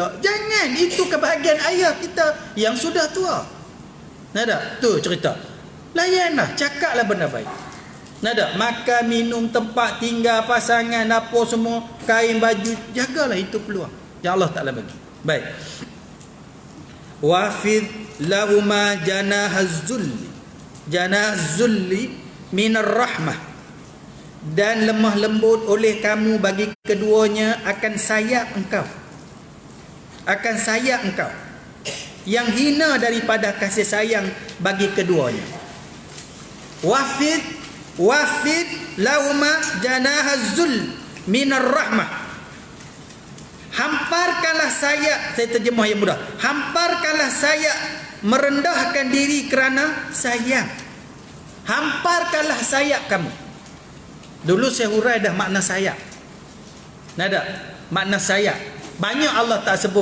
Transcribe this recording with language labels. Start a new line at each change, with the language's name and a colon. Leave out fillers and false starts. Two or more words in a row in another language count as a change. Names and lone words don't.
Malay: Jangan. Itu kebahagiaan ayah kita yang sudah tua. Nada? Tu cerita. Layanlah. Cakaplah benda baik. Nada? Makan, minum, tempat tinggal, pasangan, apa semua, kain, baju. Jagalah itu peluang yang Allah Ta'ala bagi. Baik.
Arabic: واخفض لهما جناح الذل من الرحمة.
Malay: Dan lemah lembut oleh kamu bagi keduanya akan sayap engkau. Akan sayap engkau. Yang hina daripada kasih sayang bagi keduanya.
Arabic: واخفض لهما جناح الذل من الرحمة.
Malay: Hamparkanlah sayap, saya terjemah yang mudah. Hamparkanlah sayap merendahkan diri kerana sayang. Hamparkanlah sayap kamu. Dulu saya hurai dah makna sayap. Nada? Makna sayap. Banyak Allah tak sebut.